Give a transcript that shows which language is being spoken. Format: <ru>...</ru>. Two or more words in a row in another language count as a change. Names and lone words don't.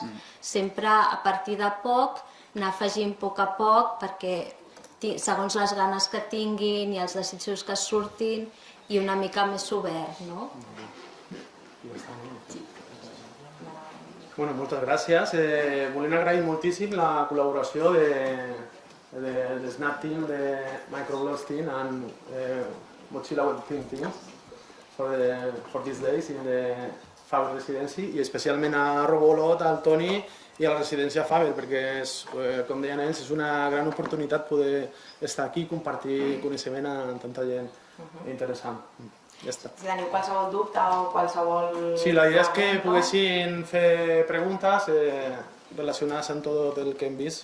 <ca>Sempre a partir de poc, anar afegint a poc perquè segons les ganes que tinguin i els desitjos que surtin i una mica més obert, no? Bueno, moltes gràcies. Volem agrair moltíssim la col·laboració</ca> <en>the Snap team, the Microblogs team, and Mochila Web team for these days in the Faber Residency,</en> <ca>i especialment a Robolot, al Toni i a la residència Faber, perquè, com deien ells, és una gran oportunitat poder estar aquí i compartir coneixement amb tanta gent interessant. Ja està. Si teniu qualsevol dubte o qualsevol... Sí, la idea és que poguessin fer preguntes relacionades amb tot el que hem vist.</ca>